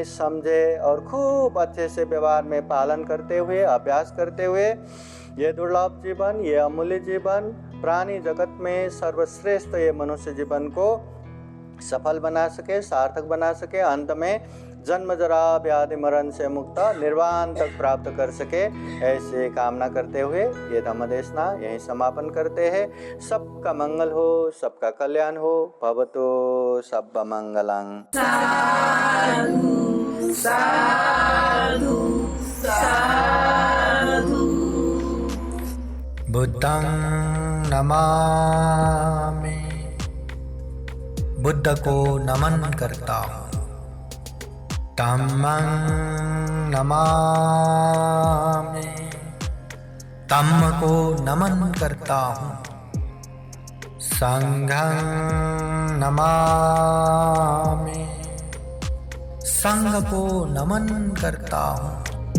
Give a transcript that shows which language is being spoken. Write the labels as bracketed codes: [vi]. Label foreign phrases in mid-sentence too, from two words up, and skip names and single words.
[hi] समझे और खूब अच्छे से व्यवहार में पालन करते हुए, अभ्यास करते हुए ये दुर्लभ जीवन, ये अमूल्य जीवन, प्राणी जगत में सर्वश्रेष्ठ ये मनुष्य जीवन को सफल बना सके, सार्थक बना सके, अंत में जन्म जरा व्याधि मरण से मुक्त निर्वाण तक प्राप्त कर सके, ऐसे कामना करते हुए ये धम्मदेशना यहीं समापन करते हैं। सबका मंगल हो, सबका कल्याण हो। [pi] भवतु सब्ब मंगलं। साधु साधु साधु। बुद्धं नमामि, [hi] बुद्ध को नमन करता हूँ। [pi] धम्मं नमामि, [hi] धम्म को नमन करता हूँ। [pi] संघं नमामि, [hi] संघ को नमन करता हूँ।